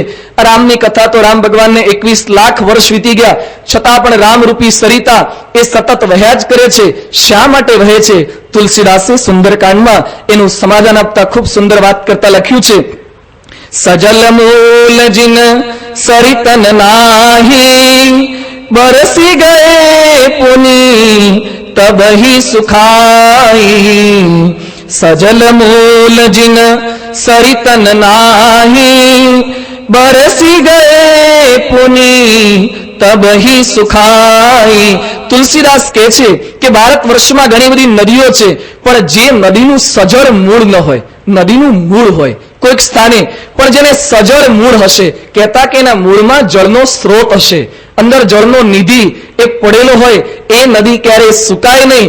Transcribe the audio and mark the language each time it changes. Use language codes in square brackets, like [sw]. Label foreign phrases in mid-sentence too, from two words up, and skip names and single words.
[gu] રામની કથા તો રામ ભગવાનને 21 લાખ વર્ષ વીતી ગયા, છતાં પણ રામરૂપી સરિતા એ સતત વહ્યા જ કરે છે. શા માટે વહે છે? તુલસીદાસે સુંદરકાંડમાં એનું સમાધાન આપતા ખૂબ સુંદર વાત કરતા લખ્યું છે, [hi] सजल मूल जिन सरितन नाही बरसी गये पुनी तब ही सुखाई. सजल मूल जिन सरितन नाही बरसी गए पुनी तब ही सुखाई. [gu] તુલસીદાસ કહે છે કે ભારત વર્ષમાં ઘણી બધી નદીઓ છે, પણ જે નદીનું સજળ મૂળ ન હોય, નદીનું મૂળ હોય કોઈક સ્થાને, પણ જેને સજળ મૂળ હશે, કહેતા કે એના મૂળમાં જળનો સ્ત્રોત હશે, અંદર જળનો નિધિ એ પડેલો હોય, એ નદી ક્યારેય સુકાય નહીં.